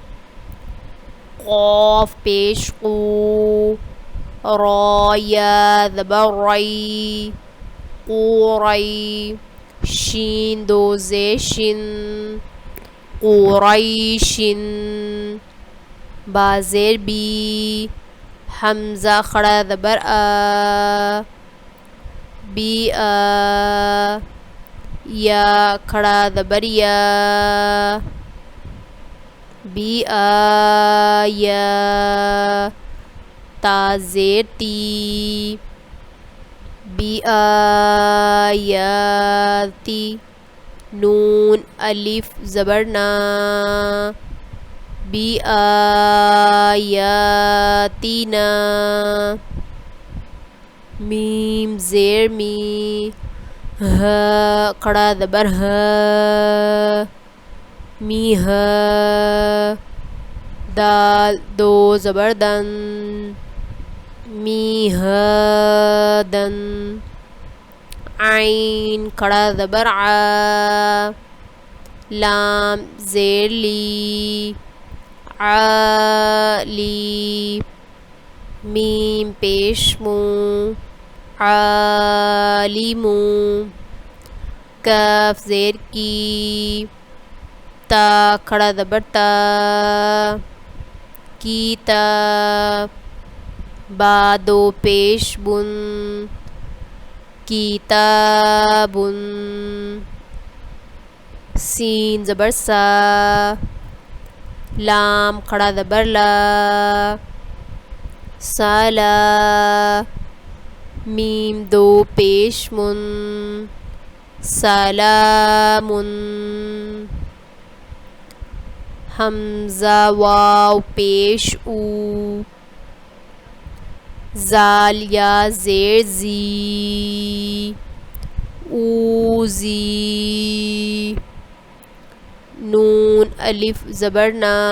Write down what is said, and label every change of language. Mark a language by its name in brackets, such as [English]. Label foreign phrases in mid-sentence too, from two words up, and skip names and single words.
[Urdu] قاف پیش قو، را یا زبر ری قوری شین دو زیر شن قریشن با زیر بی حمزہ کھڑا زبر آ بی آ یا کھڑا زبر یا بی آ یا تا زیر تی بی آ یا تی نون الف زبر نا بی آ یا تینا میم زیر می ہ کھڑا زبر ہ می ہ دال دو زبر دن می ہ دن عین کھڑا زبر ع لام زیر لی عالی میم پیش مو عالمو کاف زیر کی تا کھڑا زبر تا کیتا با دو پیش بن کتابن سین زبر سا لام کھڑا زبر لا سالا میم دو پیش من سلامن حمزہ واو پیش او زال یا زیر زی اوزی نون الف زبر نا